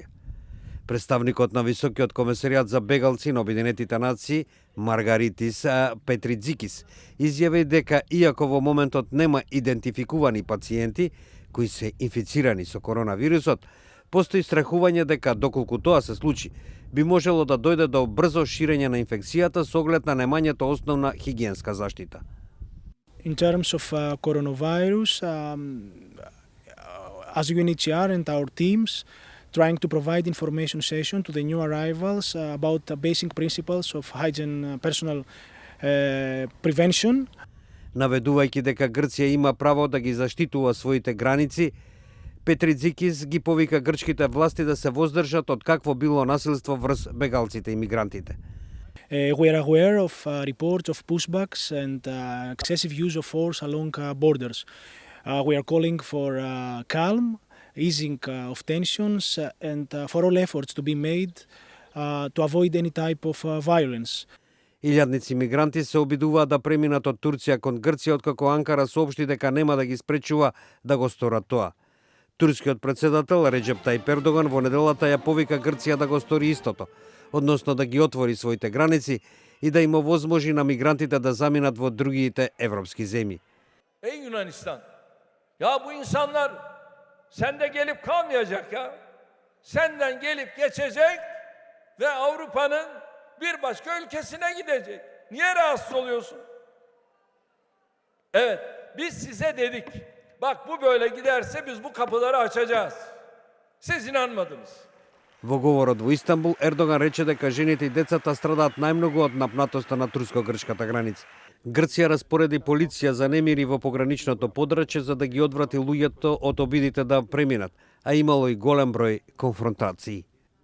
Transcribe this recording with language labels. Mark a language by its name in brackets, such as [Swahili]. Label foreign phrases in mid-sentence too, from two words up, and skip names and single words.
[Macedonian] Представникот на Високиот комесаријат за бегалци на Обединетите нации, Маргаритис Петридзикис, изјави дека иако во моментот нема идентификувани пациенти кои се инфицирани со коронавирусот, постои страхување дека доколку тоа се случи, би можело да дојде до брзо ширење на инфекцијата со оглед на немањето основна хигиенска заштита. [English] In terms of coronavirus, as UNHCR and our teams trying to provide information session to the new arrivals about the basic principles of hygiene, personal prevention. [Macedonian] Наведувајќи дека Грција има право да ги заштитува своите граници, Петридзикис ги повика грчките власти да се воздржат од какво било насилство врз бегалците и мигрантите. [English] We are aware of reports of pushbacks and excessive use of force along borders. We are calling for calm, easing of tensions and for all efforts to be made to avoid any type of violence. [Macedonian] Илјадници мигранти се обидуваат да преминат од Турција кон Грција откако Анкара соопшти дека нема да ги спречува да го сторат тоа. Турскиот председател Реджеп Тајип Ердоган во неделата ја повика Грција да го стори истото, односно да ги отвори своите граници и да им овозможи на мигрантите да заминат во другите европски земји. [Turkish] Ey Yunanistan, ya bu insanlar sende gelip kalmayacak ya. Senden gelip geçecek ve Avrupa'nın bir başka ülkesine gidecek. Niye rahatsız oluyorsun? Evet, biz size dedik. Bak bu böyle giderse biz bu kapıları açacağız. Siz inanmadınız. [Macedonian] Во говорот во Истанбул, Ердоган рече дека жените и децата страдаат најмногу од напнатоста на турско-грчката граница. Грција распореди полиција за немири во пограничното подрачје за да ги одврати луѓето од обидите да преминат, а имало и голем број конфронтации.